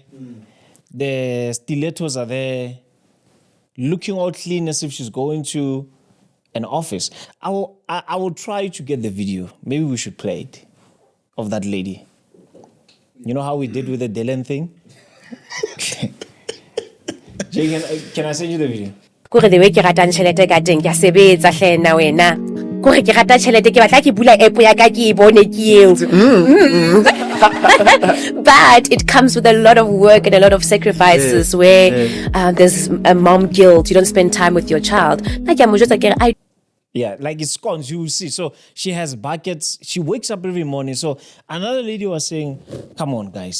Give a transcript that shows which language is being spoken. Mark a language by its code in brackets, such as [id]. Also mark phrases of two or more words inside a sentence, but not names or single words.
[en] The stilettos are there. Looking all clean as if she's going to an office. I will try to get the video. Maybe we should play it of that lady. You know how we did with the Dylan thing? Jay, can I send you the video? [nso] Kore [en] the way [nso] ke ratang tšhelete ka teng ke a sebetsa hle nna wena kore ke rata tšhelete ke batla ke bula app ya ka ke bone ke [en] but it comes with a lot of work and a lot of sacrifices where there's a mom guilt. You don't spend time with your child. Yeah, like it's scones, you will see. So she has buckets. She wakes up every morning. So another lady was saying, come on, guys.